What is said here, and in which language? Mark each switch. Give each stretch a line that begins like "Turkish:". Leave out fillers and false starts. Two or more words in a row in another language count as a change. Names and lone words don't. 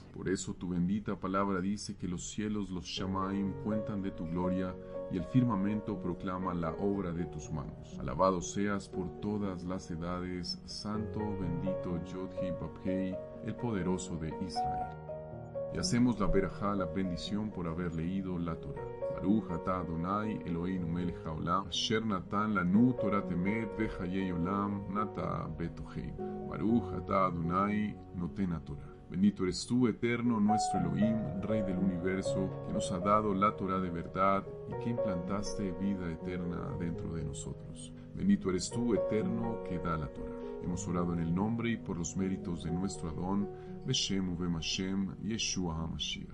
Spanish: Por eso tu bendita palabra dice que los cielos, los Shamaim, cuentan de tu gloria y el firmamento proclama la obra de tus manos. Alabado seas por todas las edades, santo, bendito Yod-Heh-Vav-Heh, el poderoso de Israel. Y hacemos la verajá, la bendición por haber leído la Torah.
Hebrew: ברוך אתה אדני אלהינו מלך העולם אשר נתן לנו תורת אמת וחיי עולם נטע בתוכנו. ברוך אתה אדני נותן התורה.
Spanish: Bendito eres tú, eterno, nuestro Elohim, Rey del universo, que nos ha dado la Torah de verdad y que implantaste vida eterna dentro de nosotros. Bendito eres tú, eterno, que da la Torah. Hemos orado en el nombre y por los méritos de nuestro Adón,
Hebrew: בשם ובם השם ישוע המשיח.